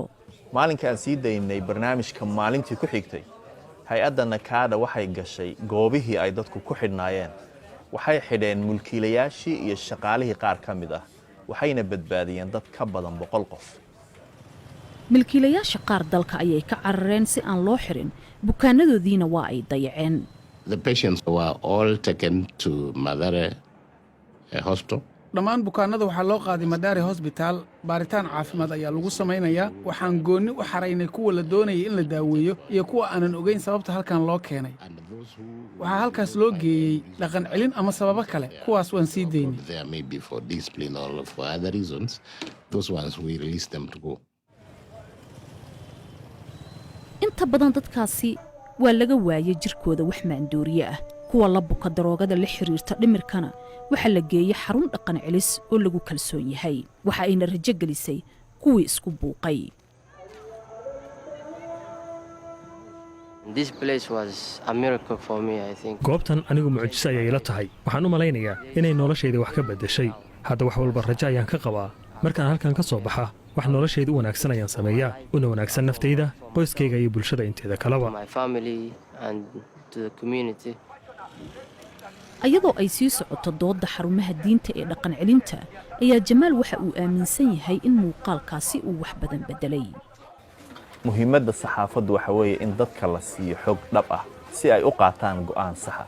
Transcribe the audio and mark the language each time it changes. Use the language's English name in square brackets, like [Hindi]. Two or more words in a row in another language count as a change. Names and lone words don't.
[Somali] maalinka aan sii daynay barnaamijka maalintii ku xigtay hay'adda Nakada waxay gashay goobihii ay dadku ku xidhnaayeen. waxay xidheen mulkiilayaashii iyo shaqaalihii qaar ka mid ah waxayna badbaadiyeen dad ka badan 100 qof. milkiilayaasha qaar dalka ayay ka carareen si aan loo xirin bukaanadoodiina waa ay dayaceen. [English] The patients were all taken to Mathare Hospital. [Somali] dhammaan bukaanada waxaa loo qaaday Mathare Hospital. baaritaan caafimaad ayaa lagu samaynayaa. waxaan gooni u xaraynay kuwa la doonayay in la daaweeyo iyo kuwa aanan ogeyn sababta halkan loo keenay. waxaa halkaas loo geeyey dhaqan celin ama sababo kale. kuwaas waan sii daynay. [English] There may be for discipline or for other reasons. Those ones we release them to go. [Somali] inta badan dadkaasi waa laga waayay jirkooda wax maandooriye ah. kuwa la buka daroogada la xiriirta dhimirkana waxa la geeyay xarun dhaqan celis oo lagu kalsoon yahay. waxa ayna rajo gelisay kuwii isku buuqay. [English] This place was a miracle for me, I think. [Somali] goobtan anigu mucjiso ayay ila tahay. waxaan u malaynayaa inay noloshayda wax ka bedeshay. hadda wax walba rajo ayaan ka qabaa. markaan halkan ka soo baxa wax noloshayda u wanaagsan ayaan sameeyaa. una wanaagsan naftayda, qoyskayga iyo bulshada inteeda kaleba. [English] My family and to the community. [Somali] ayadoo ay sii socoto doodda xarumaha diinta ee dhaqan celinta ayaa Jamaal waxa uu aaminsan yahay in muuqaalkaasi uu wax badan bedelay. muhiimadda saxaafaddu waxa weeye in dadka la siiyo xog dhab ah si ay u qaataan go'aan sax ah.